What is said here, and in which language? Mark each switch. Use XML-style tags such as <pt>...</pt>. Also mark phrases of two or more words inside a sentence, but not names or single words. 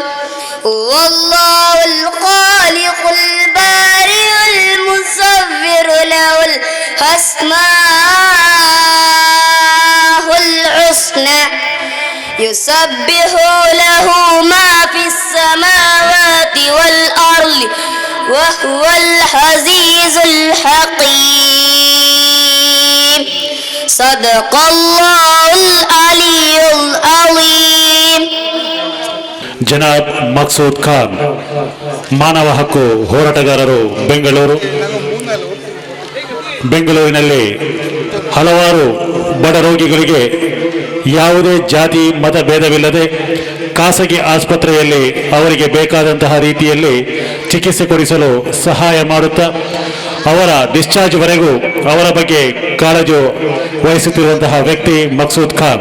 <ar>والله الخالق البارئ المصور له الأسماء الحسنى يسبح له ما في السماوات والأرض وهو العزيز الحكيم. صدق الله العلي العظيم.</ar> <kn>ಜನಾಬ್ ಮಕ್ಸೂದ್ ಖಾನ್, ಮಾನವ ಹಕ್ಕು ಹೋರಾಟಗಾರರು, ಬೆಂಗಳೂರಿನಲ್ಲಿ ಹಲವಾರು ಬಡ ರೋಗಿಗಳಿಗೆ ಯಾವುದೇ ಜಾತಿ ಮತ ಭೇದವಿಲ್ಲದೆ ಖಾಸಗಿ ಆಸ್ಪತ್ರೆಯಲ್ಲಿ ಅವರಿಗೆ ಬೇಕಾದಂತಹ ರೀತಿಯಲ್ಲಿ ಚಿಕಿತ್ಸೆ ಕೊಡಿಸಲು ಸಹಾಯ ಮಾಡುತ್ತಾ ಅವರ ಡಿಸ್ಚಾರ್ಜ್ವರೆಗೂ ಅವರ ಬಗ್ಗೆ ಕಾಳಜಿ ವಹಿಸುತ್ತಿರುವಂತಹ ವ್ಯಕ್ತಿ ಮಕ್ಸೂದ್ ಖಾನ್.</kn>